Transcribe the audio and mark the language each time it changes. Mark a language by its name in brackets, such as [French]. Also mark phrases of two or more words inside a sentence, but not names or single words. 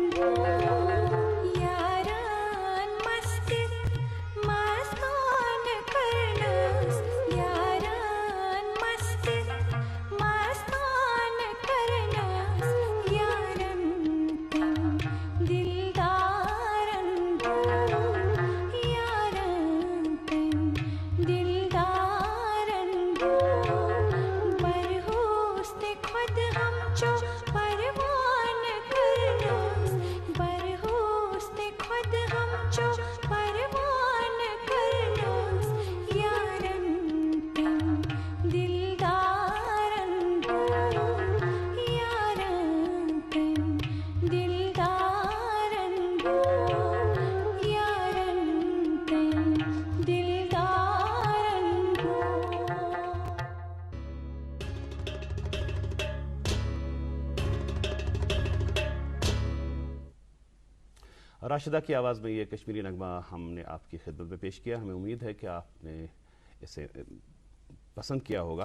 [Kashmiri] یاران مستِت مستان کرنس یاران مستِت مستان کرنس یارن دلدارن یارن دلدارن برہوستے خود ہم جو پروان کرنس برہوستے خود ہم جو پروان کرنس یارن دلدارن یارن دلدارن یارن دلدارن यारन दिलदारन यारन दिलदारन [Urdu] راشدہ کی آواز میں یہ کشمیری نغمہ ہم نے آپ کی خدمت میں پیش کیا. ہمیں امید ہے کہ آپ نے اسے پسند کیا ہوگا.